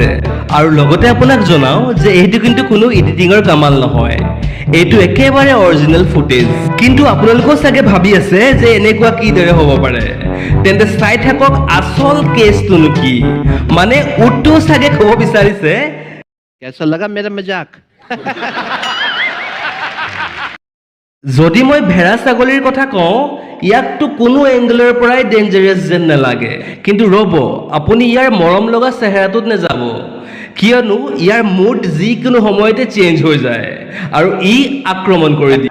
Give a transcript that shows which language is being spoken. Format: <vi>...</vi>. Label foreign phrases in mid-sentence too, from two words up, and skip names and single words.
<as>আৰু লগতে আপোনাক জনাওঁ যে এইটো কিন্তু কোনো এডিটিঙৰ কামাল নহয়, এইটো একেবাৰে অৰিজিনেল ফুটেজ। কিন্তু আপোনালোকেও চাগে ভাবি আছে যে এনেকুৱা কিদৰে হ'ব পাৰে। তেন্তে চাই থাকক আচল কেছটোনো কি। মানে উটটো চাগে ক'ব বিচাৰিছে,</as> <hi>कैसा लगा मेरा मजाक?</hi> <as>যদি মই ভেড়া ছাগলীৰ কথা কওঁ, ইয়াকতো কোনো এংগলৰ পৰাই ডেঞ্জাৰাছ যেন নালাগে। কিন্তু ৰ'ব, আপুনি ইয়াৰ মৰম লগা চেহেৰাটোত নাযাব, কিয়নো ইয়াৰ মুড যিকোনো সময়তে চেঞ্জ হৈ যায় আৰু ই আক্ৰমণ কৰি দিয়ে।</as>